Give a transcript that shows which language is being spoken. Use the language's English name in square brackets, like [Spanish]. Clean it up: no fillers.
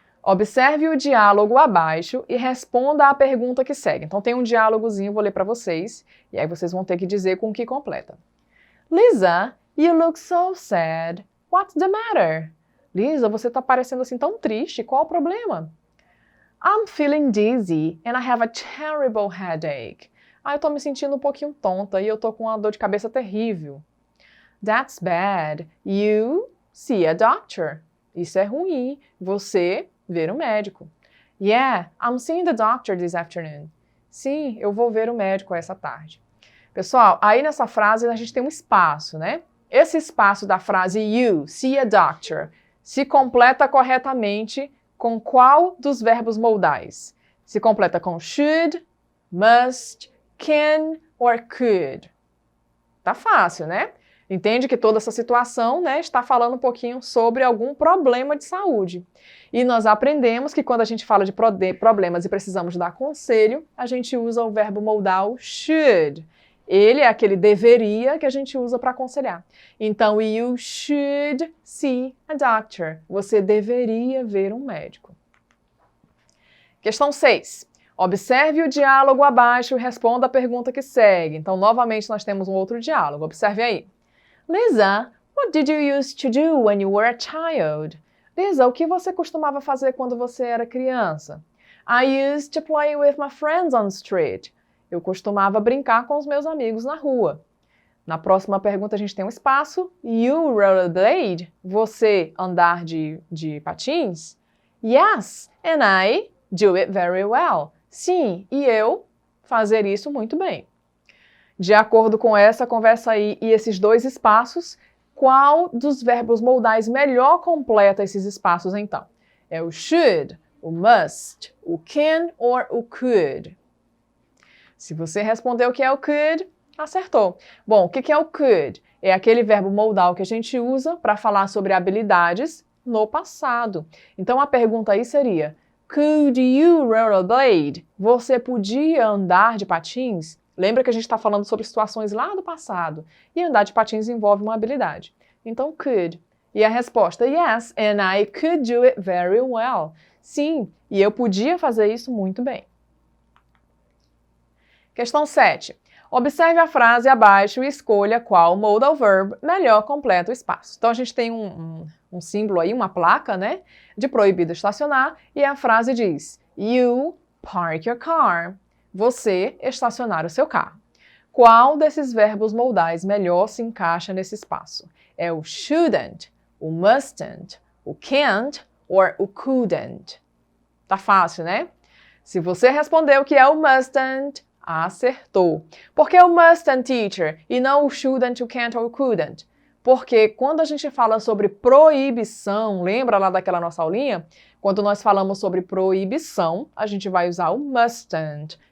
[Portuguese] Observe o diálogo abaixo e responda à pergunta que segue. Então tem um diálogozinho, vou ler para vocês, e aí vocês vão ter que dizer com o que completa. [English] Lisa, you look so sad. What's the matter? [Portuguese] Lisa, você está parecendo assim tão triste. Qual o problema? [English] I'm feeling dizzy and I have a terrible headache. [Portuguese] Eu estou me sentindo um pouquinho tonta e eu estou com uma dor de cabeça terrível. [English] That's bad. You see a doctor. [Portuguese] Isso é ruim. Você ver um médico. [English] Yeah, I'm seeing the doctor this afternoon. [Portuguese] Sim, eu vou ver o médico essa tarde. Pessoal, aí nessa frase a gente tem um espaço, né? Esse espaço da frase [English] you see a doctor [Portuguese] se completa corretamente com qual dos verbos modais? Se completa com should, must, can or could. Tá fácil, né? Entende que toda essa situação, né, está falando um pouquinho sobre algum problema de saúde. E nós aprendemos que quando a gente fala de problemas e precisamos dar conselho, a gente usa o verbo modal should. Ele é aquele deveria que a gente usa para aconselhar. Então, [English] you should see a doctor. [Portuguese] Você deveria ver um médico. Questão 6. Observe o diálogo abaixo e responda a pergunta que segue. Então, novamente, nós temos um outro diálogo. Observe aí. [English] Lisa, what did you used to do when you were a child? [Portuguese] Lisa, o que você costumava fazer quando você era criança? [English] I used to play with my friends on the street. [Portuguese] Eu costumava brincar com os meus amigos na rua. Na próxima pergunta a gente tem um espaço. [English] You rollerblade? [Portuguese] Você andar de patins? [English] Yes, and I do it very well. [Portuguese] Sim, e eu fazer isso muito bem. De acordo com essa conversa aí e esses dois espaços, qual dos verbos modais melhor completa esses espaços então? É o should, o must, o can or o could? Se você respondeu que é o could, acertou. Bom, o que é o could? É aquele verbo modal que a gente usa para falar sobre habilidades no passado. Então a pergunta aí seria, [English] could you rollerblade? [Portuguese] Você podia andar de patins? Lembra que a gente está falando sobre situações lá do passado. E andar de patins envolve uma habilidade. Então, could. E a resposta, [English] yes, and I could do it very well. [Portuguese] Sim, e eu podia fazer isso muito bem. Questão 7. Observe a frase abaixo e escolha qual modal verb melhor completa o espaço. Então, a gente tem um símbolo aí, uma placa, né, de proibido estacionar, e a frase diz, [English] you park your car. [Portuguese] Você estacionar o seu carro. Qual desses verbos modais melhor se encaixa nesse espaço? É o shouldn't, o mustn't, o can't or o couldn't? Tá fácil, né? Se você respondeu que é o mustn't, acertou. Por que o mustn't, teacher, e não o shouldn't, o can't or o couldn't? Porque quando a gente fala sobre proibição, lembra lá daquela nossa aulinha? Quando nós falamos sobre proibição, a gente vai usar o mustn't.